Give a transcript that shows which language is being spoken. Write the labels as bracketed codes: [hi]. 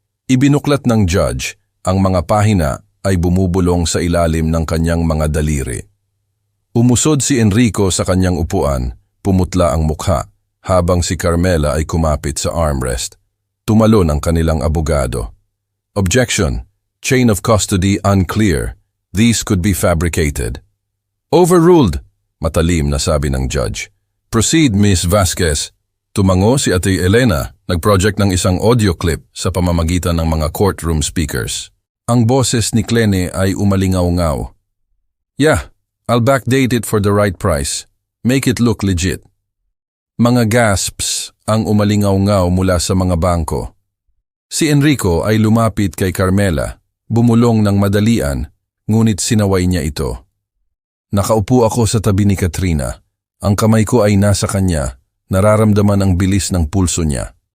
[tl] Ibinuklat ng judge, ang mga pahina ay bumubulong sa ilalim ng kanyang mga daliri. Umusod si Enrico sa kanyang upuan, pumutla ang mukha, habang si Carmela ay kumapit sa armrest. Tumalon ang kanilang abogado. [en] Objection, chain of custody unclear. These could be fabricated. [tl] Overruled, matalim na sabi ng judge. Proceed, Miss Vasquez. Tumango si Ate Elena, nag-project ng isang audio clip sa pamamagitan ng mga courtroom speakers. Ang boses ni Klene ay umalingaw-ngaw. [en] Yeah, I'll backdate it for the right price. Make it look legit. [tl] Mga gasps ang umalingaw-ngaw mula sa mga bangko. Si Enrico ay lumapit kay Carmela, bumulong ng madalian, ngunit sinaway niya ito. Nakaupo ako sa tabi ni Katrina. Ang kamay ko ay nasa kanya, nararamdaman ang bilis ng pulso niya.